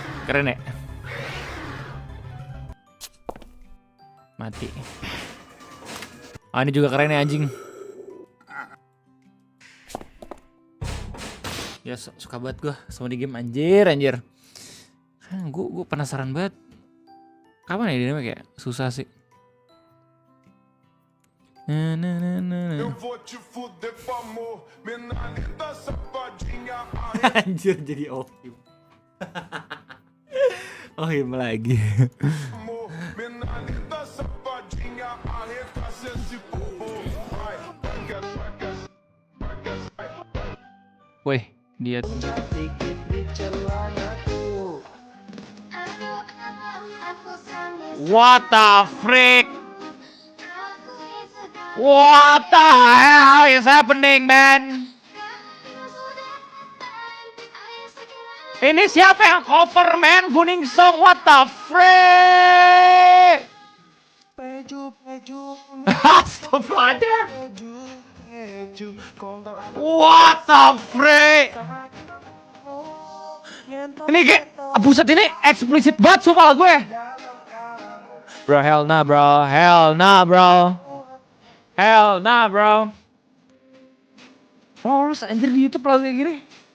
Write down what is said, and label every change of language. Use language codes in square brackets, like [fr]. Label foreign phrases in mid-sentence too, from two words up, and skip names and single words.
[id] Keren ya? Mati. Ah, ini juga keren ya anjing. Ya suka banget gue sama di game anjir. Gue penasaran banget. Kapan ya dia kayak susah sih. [pt] Eu vou te fuder com amor, menina safadinha. [id] Anjir jadi Ohim. Ohim lagi. [pt] Amor, menina safadinha, arregaça esse bumbum. Vai, [id] Weh, dia [en] What the freak? What the hell is happening, man? [id] Ini siapa yang cover, man? [en] Kuning Song, what the freak? [ar] Astagfirullahaladzim. [en] What the freak? [id] Ini kayak, buset ini eksplisit banget sumpah gue. [en] Bro, hell nah bro. [id] Oh, harus anjir di YouTube lalu kayak gini.